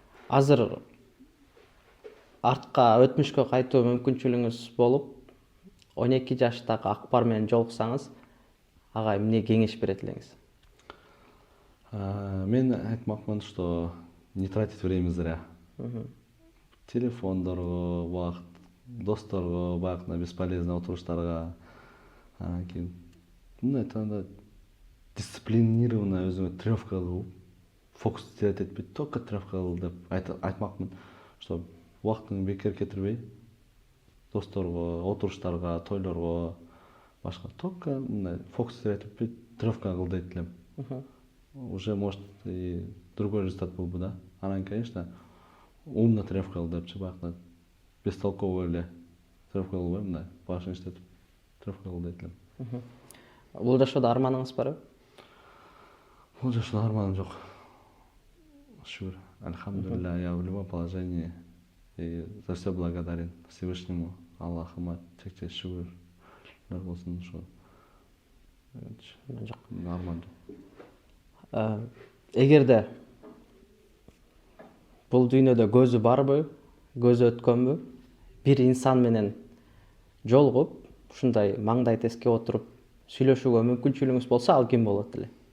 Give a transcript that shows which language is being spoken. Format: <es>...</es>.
<ky>Азыр артка өтмүшкө кайтуу мүмкүнчүлүгүңүз болуп, 12 жаштагы Акбар менен жолуксаңыз, ага эмне кеңеш берет элеңиз? Мен айтмакмын, что не тратить время зря. Телефондорго, убакыт, досторго, баягы бесполезно отуруштарга, кийин мындай айтканда дисциплинированно өзүңө тренировка кылып, фокус терет этпей, только тренировка кыл деп айтмакмын, что убактыңды бекер кетирбей, досторго, отуруштарга, тойлорго, башка только мындай фокус терет этпей, тренировка кыл дейт элем. Уже может и другой результат болбу да. Анан, конечно, умно тренировка кыл депчи, баягы бестолковый эле трефка кылбайм, мындай башын иштетип трефка кыл дейт элем. Бул жашоодо арманыңыз барбы? Бул жашоодо арманым жок. Шүгүр.</ky> <ru>Альхамдулилля, я в любом положении и за все благодарен Всевышнему, Аллахыма чексиз шүгүрлөр болсун.</ru> <ky>Ошо Жок. арман жок. Эгерде бул дүйнөдө көзү барбы, көзү өткөнбү, бир инсан менен жолугуп, ушундай маңдай теске отуруп сүйлөшүүгө мүмкүнчүлүгүңүз болсо, ал ким болот эле?</ky>